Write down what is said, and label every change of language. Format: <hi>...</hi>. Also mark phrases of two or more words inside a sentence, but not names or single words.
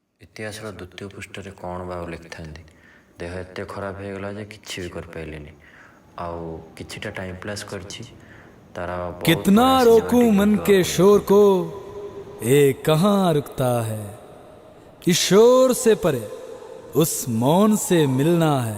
<or>ଇତିହାସର ଦ୍ୱିତୀୟ ପୃଷ୍ଠାରେ କ'ଣ ବା ଆଉ ଲେଖିଥାନ୍ତି। ଦେହ ଏତେ ଖରାପ ହେଇଗଲା ଯେ କିଛି ବି କରିପାରିଲିନି। ଆଉ କିଛିଟା</or> <en>time pass</en> <or>କରିଛି ତାର</or> <hi>कितना रोकूं मन के शोर को, ये कहाँ रुकता है। इस शोर से परे उस मौन से मिलना है।</hi>